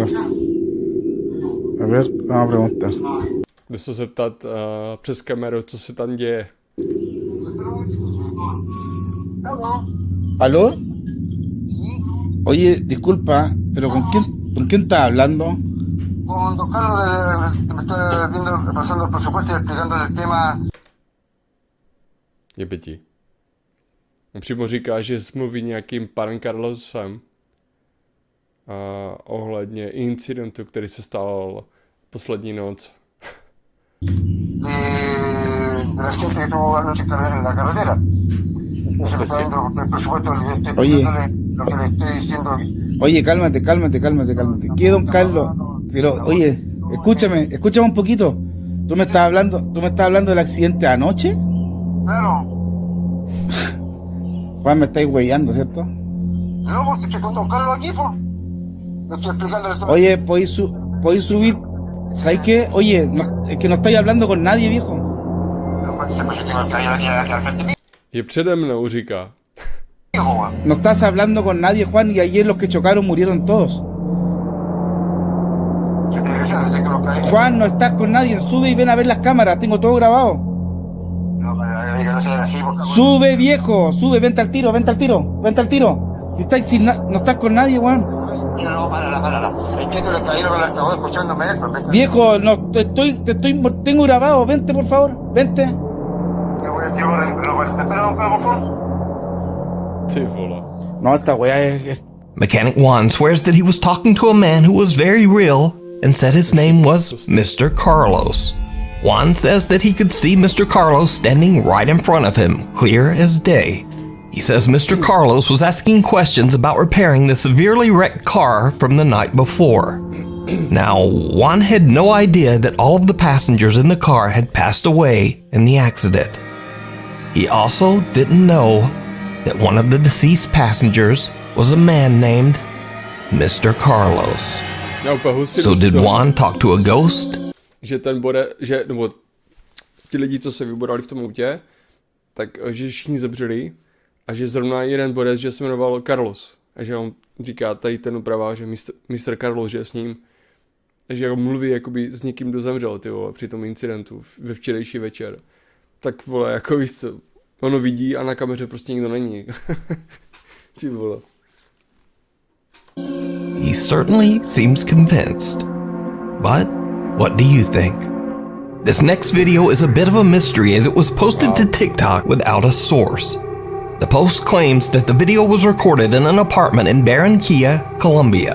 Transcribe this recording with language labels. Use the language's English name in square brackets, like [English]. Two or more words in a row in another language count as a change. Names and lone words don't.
[Spanish] A ver, vamos a preguntar. [Czech] Jde se zeptat přes kameru, co se tam děje. [Spanish] ¿Aló? Oye, disculpa, pero ¿con quién estás hablando? Con don Carlos, me está viendo, pasando el presupuesto y explicando el tema. [Czech] Je pěti. On přímo říká, že mluví nějakým panem Carlosem ohledně incidentu, který se stal poslední noc. [Spanish] De la gente que tuvo anoche en la carretera. Se me está viendo el presupuesto, le estoy explicándole lo que le estoy diciendo. Oye, cálmate. ¿Qué, don Carlos? Pero, oye, escúchame un poquito. ¿Tú me estás hablando del accidente de anoche? Claro. Juan, me estáis huellando, ¿cierto? No, pues estoy con don Carlos aquí, pues. Le estoy explicándole todo. Oye, ¿podéis subir? ¿Sabes qué? Oye, es que no estáis hablando con nadie, viejo. Pero pues yo tengo el caballero aquí al frente mío, [Czech] Je přede mnou, říká. [Spanish] weón. No estás hablando con nadie, Juan, y ayer los que chocaron murieron todos. ¿Qué te decía? Tengo los caballeros. Juan, no estás con nadie, sube y ven a ver las cámaras, tengo todo grabado. No, que no sea así, porque... Sube, viejo, sube, vente al tiro. Si no estás con nadie, Juan. No, párala. Entiendo el caballero con el altavoz escuchándome esto. Viejo, no, tengo grabado, vente por favor, vente. Te voy a tirar, pero espera, por favor. [Czech] Ty vole. [Spanish] No, esta weá es... [English] Mechanic Juan swears that he was talking to a man who was very real and said his name was Mr. Carlos. Juan says that he could see Mr. Carlos standing right in front of him, clear as day. He says Mr. Carlos was asking questions about repairing the severely wrecked car from the night before. Now, Juan had no idea that all of the passengers in the car had passed away in the accident. He also didn't know that one of the deceased passengers was a man named Mr. Carlos. So did Juan talk to a ghost? [Czech] Že nebo ti lidi, co se vybodali v tom autě, tak že všichni zemřeli a že zrovna jeden borec, že se jmenoval Carlos. A že on říká tady ten uprava, že Mr. Carlos, že je s ním. Takže jako mluví jakoby s někým, kdo zemřel, při tom incidentu ve včerejší večer. tak vole, jako víš co, ono vidí a na kameře prostě nikdo není. Ty vole. [English] He certainly seems convinced. But what do you think? This next video is a bit of a mystery as it was posted to TikTok without a source. The post claims that the video was recorded in an apartment in Barranquilla, Colombia.